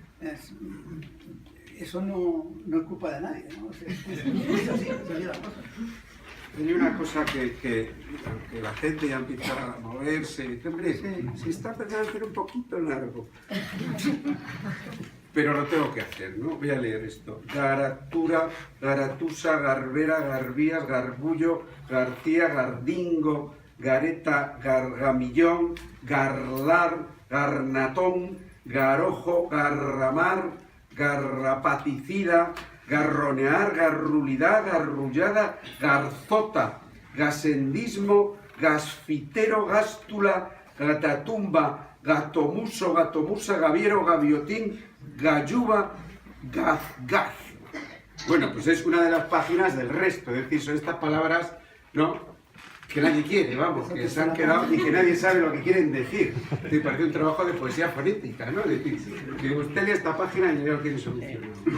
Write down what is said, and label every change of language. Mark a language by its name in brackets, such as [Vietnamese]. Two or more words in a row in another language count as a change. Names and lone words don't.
[Spanish] Eso no es culpa de nadie, ¿no? Es así la cosa. Hay una cosa que la gente ya empieza a moverse y dice, hombre, si está empezando a hacer un poquito largo. Pero lo tengo que hacer, ¿no? Voy a leer esto. Garatura, Garatusa, Garbera, Garbías, Garbullo, García, Gardingo, Gareta, Gargamillón, Garlar, Garnatón, Garojo, Garramar, Garrapaticida, Garronear, Garrulidad, Garrullada, Garzota, Gasendismo, Gasfitero, Gástula, Gatatumba, Gatomuso, Gatomusa, Gaviero, Gaviotín, Galluba, Gaz. Bueno, pues es una de las páginas del resto, es decir, son estas palabras, ¿no?, que nadie quiere, vamos, que se han quedado y que nadie sabe lo que quieren decir. Me parece un trabajo de poesía fonética, ¿no? Es decir, que usted lee esta página y ya lo tiene solucionado.